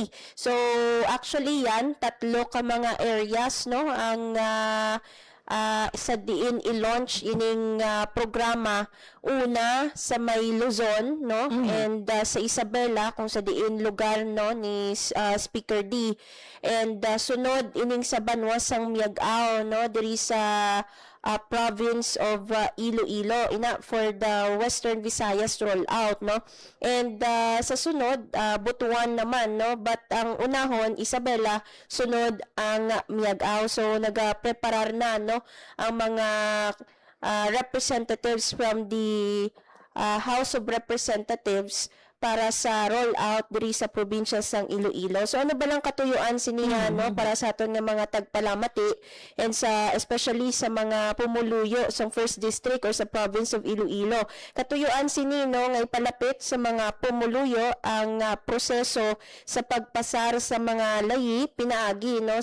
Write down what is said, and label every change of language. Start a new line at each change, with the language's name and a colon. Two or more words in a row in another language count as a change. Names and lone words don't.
Hiligaynon: So actually yan tatlo ka mga areas no ang sa diin i-launch ining programa una sa may Luzon no and sa Isabela kung sa diin lugar no ni Speaker D and sunod ining sa Banwa sang Miag-aw no diri sa
English: province of Iloilo
Hiligaynon: ina
English: for the Western Visayas rollout
Hiligaynon: no and sa sunod Butuan naman no but ang unahon Isabela sunod ang Miag-aw so nagapreparar na no ang mga
English: representatives from the House of Representatives
Hiligaynon: para sa rollout diri sa probinsya sang Iloilo. So ano ba lang katuyuan siniya no para sa aton nga mga tagpalamati and sa especially sa mga pumuluyo sa
English: 1st district or
Hiligaynon: sa
English: province of Iloilo.
Hiligaynon: Katuyuan sini no nga ipalapit sa mga pumuluyo ang proseso sa pagpasar sa mga layi pinaagi no